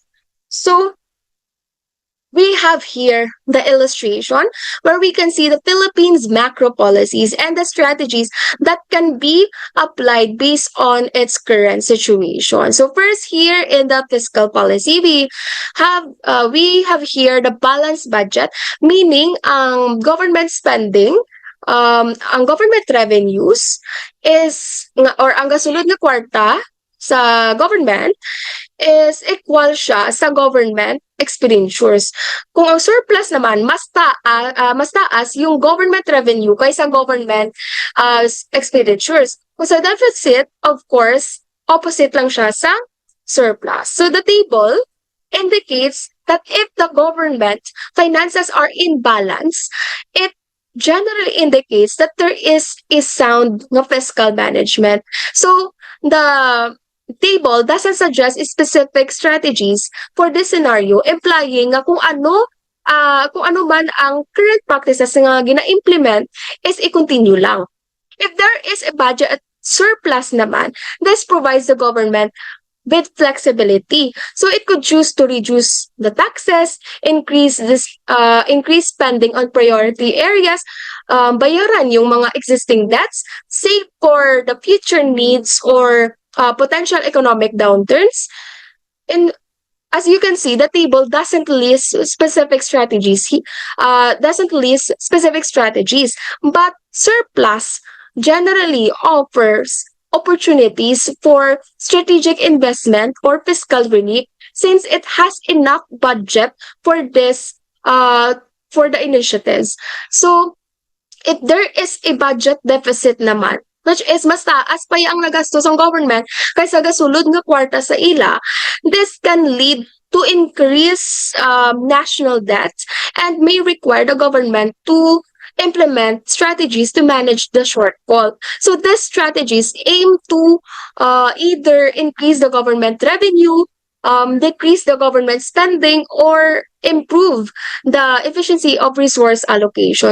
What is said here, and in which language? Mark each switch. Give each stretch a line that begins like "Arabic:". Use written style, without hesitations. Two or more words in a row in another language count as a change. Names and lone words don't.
English: So we have here the illustration where we can see the Philippines macro policies and the strategies that can be applied based on its current situation. So first here in the fiscal policy, we have here the balanced budget, meaning ang government spending, ang government revenues is or
Hiligaynon: ang gasulod na kwarta sa
English: government is equal
Hiligaynon: siya sa
English: government expenditures.
Hiligaynon: Kung ang surplus naman mas taas yung
English: government revenue
Hiligaynon: kaysa
English: government expenditures.
Hiligaynon: Kung sa deficit,
English: of course,
Hiligaynon: opposite lang siya sa surplus.
English: So the table indicates that if the government finances are in balance, it generally indicates that there is a sound fiscal management. So the table doesn't suggest specific strategies for this scenario, implying
Hiligaynon: nga kung ano man ang current practices nga gina-implement is i-continue lang.
English: If there is a budget surplus naman, this provides the government with flexibility. So it could choose to reduce the taxes, increase spending on priority areas,
Filipino: bayaran yung mga existing debts, save for the future needs or potential economic downturns.
English: And as you can see, the table doesn't list specific strategies. But surplus generally offers opportunities for strategic investment or fiscal relief since it has enough budget for this for the initiatives. So if there is a budget deficit
Hiligaynon: naman,
English: which is
Hiligaynon: mas taas pa ang nagastos ng government kaysa gasulod nga kwarta sa ila,
English: this can lead to increase national debt and may require the government to implement strategies to manage the shortfall. So these strategies aim to either increase the government revenue, decrease the government spending, or improve the efficiency of resource allocation.